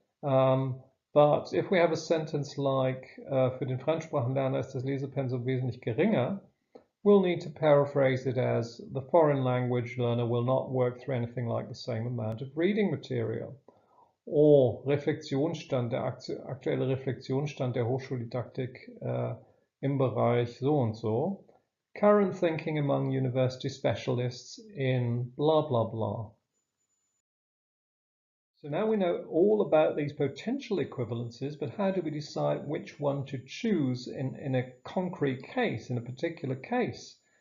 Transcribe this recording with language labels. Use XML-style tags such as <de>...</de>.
<en>But if we have a sentence like</en> <de>für den Fremdsprachenlerner ist das Lesepensum wesentlich geringer,</de> <en>we'll need to paraphrase it as the foreign language learner will not work through anything like the same amount of reading material.</en> <de>Or Reflexionsstand, der aktuelle Reflexionsstand der Hochschuldidaktik im Bereich so und so.</de> <en>Current thinking among university specialists in blah, blah, blah. So now we know all about these potential equivalences, but how do we decide which one to choose in a concrete case, in a particular case?</en>